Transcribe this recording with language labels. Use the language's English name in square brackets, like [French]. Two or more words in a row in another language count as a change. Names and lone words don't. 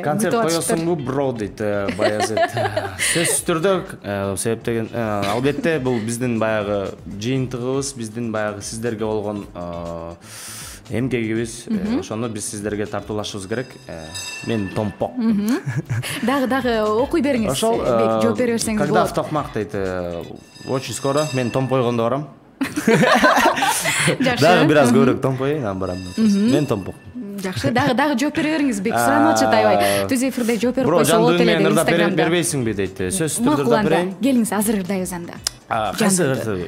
[Kyrgyz] Концерт коесуңбу, бро дейт Баязет. Сөзсүз түрдө, себеп деген албетте бул биздин баягы жыйынтыгыбыз, биздин баягы сиздерге болгон эмкегибиз. Ошону биз сиздерге тартуулашыбыз керек. Мен томпок. Дагы окуй бериңиз. Бек, жооп бере берсеңиз болот. [Russian] Когда в токмак [Kyrgyz] дейт, [Russian] очень скоро [Kyrgyz] мен томпойгондо барам. Дагы бир аз көбүрөөк томпойн, анан барам. Мен томпок. Жакшы, дагы жооп бере бериңиз, Бек. Суранып атышат аябай. Түз эфирде жооп берип койсо болот эле деп Инстаграмда. Бербейсиңби дейт. Сөзсүз түрдө да берейин. Келиңиз, азыр ырдайбыз анда. Кайсы ырды?